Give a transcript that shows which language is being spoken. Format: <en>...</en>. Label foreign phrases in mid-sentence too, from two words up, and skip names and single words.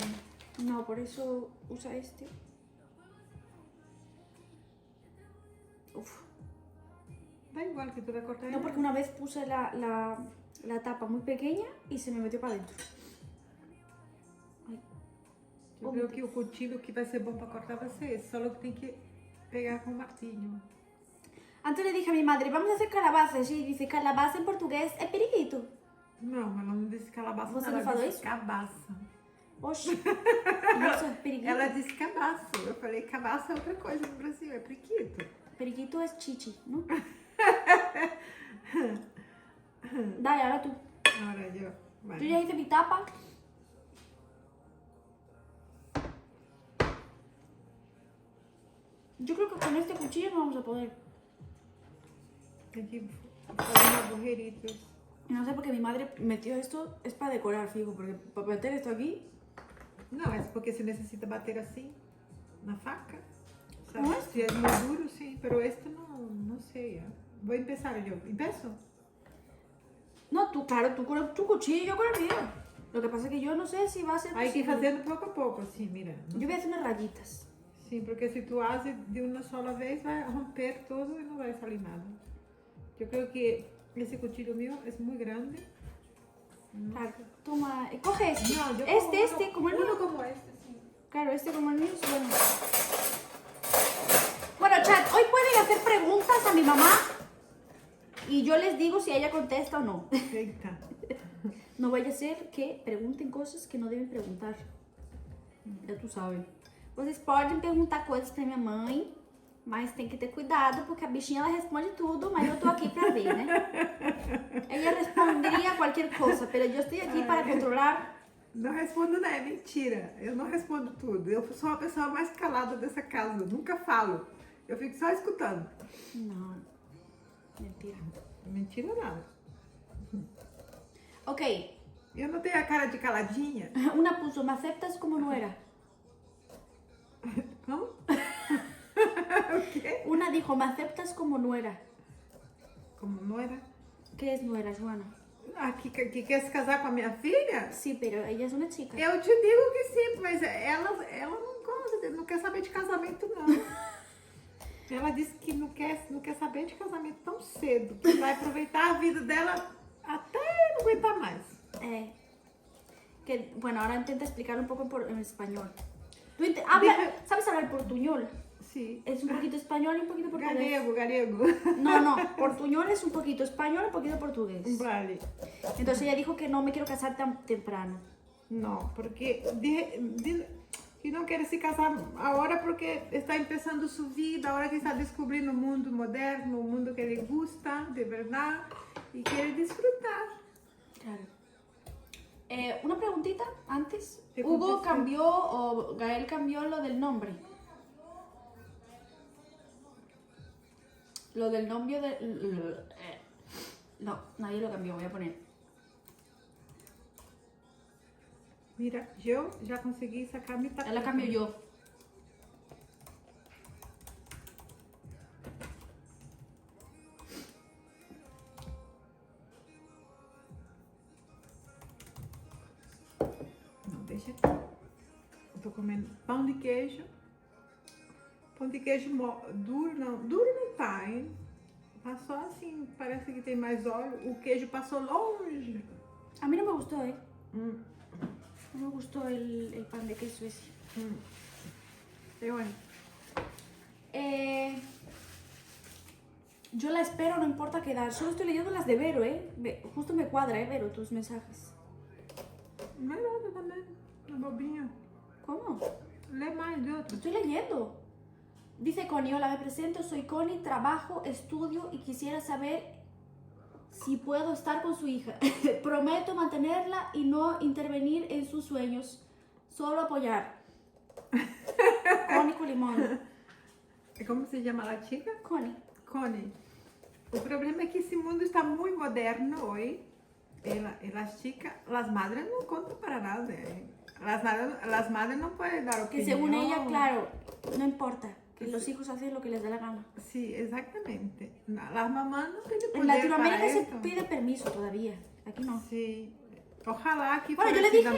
<es>No, por eso usa este. Uf. Da igual que tú la cortas. No, porque una vez puse la tapa muy pequeña y se me metió para adentro. Ay.</es> <pt>Eu creo que o cuchillo que vai ser bom para cortar vai ser esse. Só que tem que pegar com o martillo.</pt> <es>Antes le dije a mi madre, vamos a hacer calabazas. Y dice, calabaza en portugués es periquito.</es> <pt>Não, ela não disse calabaça, Você não, não ela falou disse isso? cabaça. Oxe. Isso é periquito. Ela disse cabaça. Eu falei, cabaça é outra coisa no Brasil, é priquito.</pt> <es>Periquito es chichi, ¿no? Dale, ahora tú. Ahora yo. Yo Vale. ya hice mi tapa. Yo creo que con este cuchillo no vamos a poder.</es> <pt>Tem que fazer uma borrerita.</pt> <es>No sé por qué mi madre metió esto, es para decorar, fijo, porque para meter esto aquí.</es> <pt>Não, é porque se necessita bater assim, na faca. Sabe? Com este? Se é muito duro, sim, pero este não sei. Vou empezar eu. Empeço?</pt> <es>No, tú, claro, tú con tu cuchillo y yo con el mío. Lo que pasa es que yo no sé si va a ser Hay que ir posible.</es> <pt>fazendo pouco a pouco, assim,</pt> <es>mira. Yo voy a hacer unas rayitas.</es> <pt>Sim, porque se tu haces de uma sola vez, vai romper todo e não vai sair nada. Eu creio que esse cuchillo mío é muito grande.</pt> <es>Claro, toma, coge este. No, yo Este, como el uno mío. como este, sí. Claro, este como el mío es bueno. Bueno, chat, hoy pueden hacer preguntas a mi mamá y yo les digo si ella contesta o no.</es> <pt>Eita.</pt> <es>No vaya a ser que pregunten cosas que no deben preguntar.</es> <pt>Já tu sabe. Vocês podem perguntar coisas pra minha mãe, mas tem que ter cuidado, porque a bichinha ela responde tudo, mas eu tô aqui pra ver, né? Ela responderia qualquer coisa, pero eu estou aqui para controlar. Não respondo, não, é mentira. Eu não respondo tudo. Eu sou a pessoa mais calada dessa casa. Eu nunca falo. Eu fico só escutando. Não, mentira. Mentira nada. Ok, Eu não tenho a cara de caladinha.</pt> <es>una puso, ¿me aceptas como nuera?</es> <pt>Como? O quê?</pt> <es>Una dijo, ¿me aceptas como nuera?</es> <pt>Como não era?</pt> <es>¿Qué es nuera, Joana?</es> <pt>Ah, que quer se casar com a minha filha?</pt> <es>Sí, pero ella es una chica.</es> <pt>Eu te digo que sim, mas ela não gosta, não quer saber de casamento, não. Ela disse que não quer saber de casamento tão cedo, que vai aproveitar a vida dela até não aguentar mais.</pt> <es>que, bueno, ahora intenta explicar un poco en español. Tú ¿sabes hablar portuñol? Sí. Es un poquito español y un poquito portugués. Gallego. No, portuñol es un poquito español y un poquito portugués. Vale. Entonces ella dijo que no me quiero casar tan temprano.</es> <pt>No, porque que não quer se casar agora porque está começando sua vida, agora que está descobrindo o mundo moderno, o mundo que ele gusta de verdade e quer disfrutar.</pt> <es>Claro. Una preguntita antes. ¿Qué Hugo contesté? cambió, o Gael cambió lo del nombre. Lo del novio de... No, nadie lo cambió, voy a poner. Mira,</es> <pt>eu já consegui sacar mi</pt> <es>Ya la cambio yo.</es> <pt>Não, deixa aqui. Eu tô comendo pão de queijo. Pão de queijo duro não tá, hein? Tá só assim, parece que tem mais óleo. O queijo passou longe.</pt> <es>A mí no me gustó, ¿eh? Hum, No me gustó el pan de queso ese. Pero bueno. Yo la espero, no importa qué edad. Solo estoy leyendo las de Vero, ¿eh? Justo me cuadra, ¿eh, Vero? Tus mensajes.</es> <pt>Melhor também, uma bobinha.</pt> <es>¿Cómo?</es> <pt>Lê mais de outro.</pt> <es>Estoy leyendo. Dice Connie, hola, me presento, soy Connie, trabajo, estudio y quisiera saber si puedo estar con su hija. Prometo mantenerla y no intervenir en sus sueños, solo apoyar. Connie con limón.</es> <pt>Como se chama a chica? Connie. Connie. O problema é que esse mundo está muito moderno hoje. As chicas, as madres não contam para nada.</pt> <es>Las madres no pueden dar opinión. Que según ella, claro, no importa. Que los hijos hacen lo que les da la gana. Sí, exactamente. Las mamás no tienen poder En Latinoamérica para se esto. pide permiso todavía. Aquí no. Sí. Ojalá que Bueno, fuera yo le así</es>